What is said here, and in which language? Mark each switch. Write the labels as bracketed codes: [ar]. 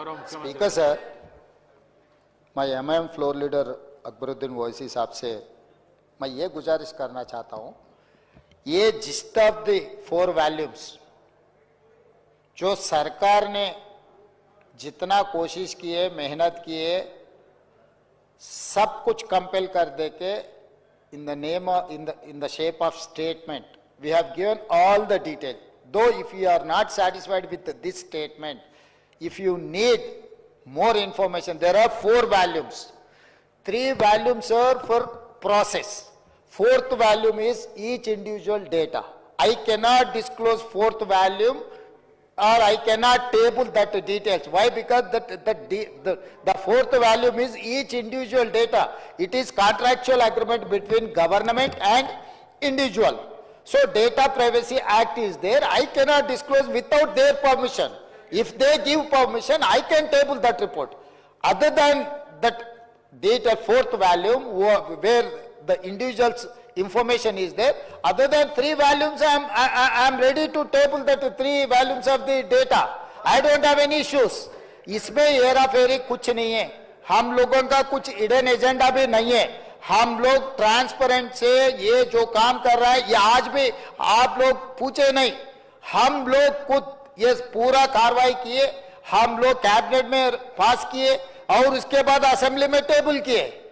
[hi] Speaker sir, मैं MIM floor leader Akbaruddin Owaisi साहब से मैं ये गुजारिश करना चाहता हूं, ये [en] gist of the 4 volumes [hi] जो सरकार ने जितना कोशिश की है, मेहनत की है, सब कुछ कंपेल कर दे के [en] In the name in the shape of statement we have given all the detail. Though if you are not satisfied with this statement, if you need more information, there are 4 volumes. 3 volumes are for process. 4th volume is each individual data. I cannot disclose 4th volume or I cannot table that details. Why? Because the 4th volume is each individual data. It is contractual agreement between government and individual. So Data Privacy Act is there. I cannot disclose without their permission. If they give permission, I can table that report. Other than that data 4th volume where the individual's information is there, other than 3 volumes, I am ready to table that 3 volumes of the data. I don't have any issues. [hi] इसमें हेरा फेरी कुछ नहीं है, हम लोगों का कुछ hidden agenda भी नहीं है. हम लोग ट्रांसपेरेंट से ये जो काम कर रहा है, ये आज भी आप लोग पूछे नहीं, हम लोग खुद ये पूरा कार्रवाई किए, हम लोग कैबिनेट में पास किए और उसके बाद असेंबली में टेबल किए.